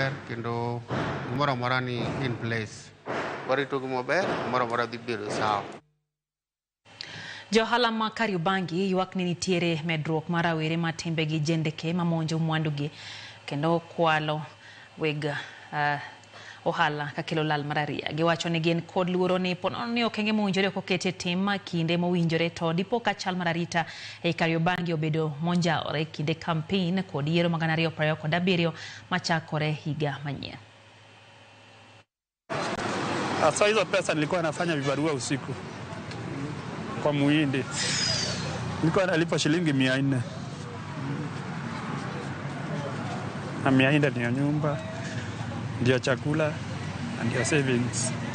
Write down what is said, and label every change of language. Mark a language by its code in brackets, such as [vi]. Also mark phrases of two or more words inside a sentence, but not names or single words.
[luo] kendo mora ni [en] in place. [luo] Bari to maber mora dhi biro sawa. Johala ma Kariobangi ywak ni nitiere medruok mar rawere ma timbegi jendeke mamonjo mwandugi kendo kwalo weg ohala kakelo lal mararia. Giwacho ni gin kod luoro ni ponono ni okenge mowinjore kokete tim ma kinde mowinjore to dipo ka chal mararita e Kariobangi obedo monjaore kinde campaign kod yiero mag 2027 machakore higa manyien. [sw] Asa hizo pesa nilikuwa nafanya vibarua usiku kwa Muhindi. Nilikuwa nalipa shilingi 400. Na 400 ndio nyumba, ndio chakula, ndio savings.